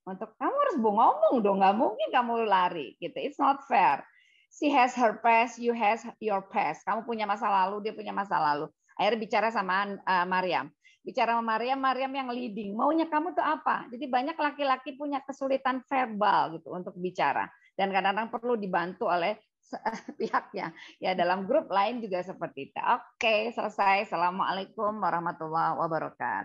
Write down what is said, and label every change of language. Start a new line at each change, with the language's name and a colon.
Indonesian: Untuk kamu harus ngomong dong, nggak mungkin kamu lari gitu.
English: It's not fair. She has her past, you has your past.
Indonesian: Kamu punya masa lalu, dia punya masa lalu. Akhirnya bicara sama Mariam. Bicara sama Mariam yang leading. Maunya kamu tuh apa? Jadi banyak laki-laki punya kesulitan verbal gitu untuk bicara. Dan kadang-kadang perlu dibantu oleh pihaknya. Ya dalam grup lain juga seperti itu. Oke, selesai. Assalamualaikum warahmatullahi wabarakatuh.